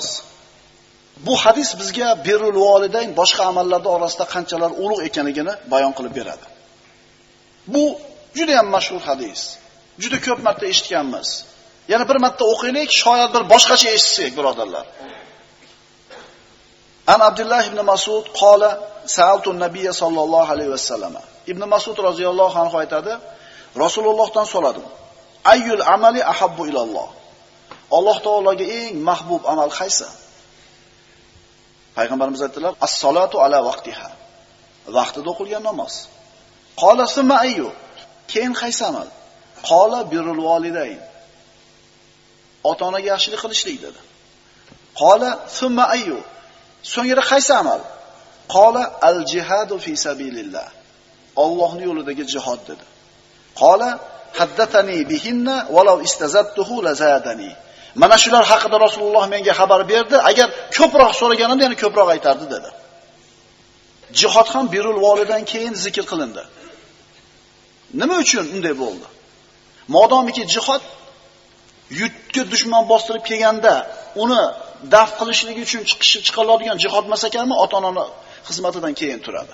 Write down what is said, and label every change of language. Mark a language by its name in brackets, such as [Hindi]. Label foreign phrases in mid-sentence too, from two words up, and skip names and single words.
[Uzbek] Bu hadis bizga [Arabic] بر الوالدين [Uzbek] boshqa amallarda orasida qanchalar ulug' ekanligini bayon qilib beradi. Bu juda ham mashhur hadis. Juda ko'p marta eshitganmiz. Yana bir marta o'qiylik, shoyat bir boshqacha eshitsak, birodarlar. [Arabic] عن عبد الله بن مسعود قال سألت النبي صلى الله عليه وسلم. [Uzbek] Ibn Mas'ud [Arabic] رضي الله عنه [Uzbek] aytadi, Rasulullohdan so'radim. [Arabic] أي العمل أحب إلى الله. [Uzbek] Alloh taologa eng mahbub amal qaysi? Payg'ambarimiz aytdilar, [Arabic] الصلاة على وقتها. [Uzbek] Vaqtida o'qilgan namoz. [Arabic] قال ثم أي. [Uzbek] Keyin qaysi amal? [Arabic] قال بر الوالدين. [Uzbek] Ota-onaga yaxshilik qilishlik dedi. [Arabic] قال ثم أي. [Uzbek] So'ngra qaysi amal? [Arabic] قال الجهاد في سبيل الله. [Uzbek] Allohning yo'lidagi jihad dedi. [Arabic] قال حدثني بهن ولو استزدته لزادني. [Uzbek] Mana shular haqida Rasululloh menga xabar berdi, agar ko'proq so'raganimda yana ko'proq aytardi dedi. jihod ham [Arabic] بر الوالدين [Uzbek] keyin zikr qilindi. Nima uchun unday bo'ldi? Modomiki jihod yurtga dushman bostirib kelganda uni daf qilishligi uchun chiqiladigan jihod emas ekanmi, ota-ona xizmatidan keyin turadi.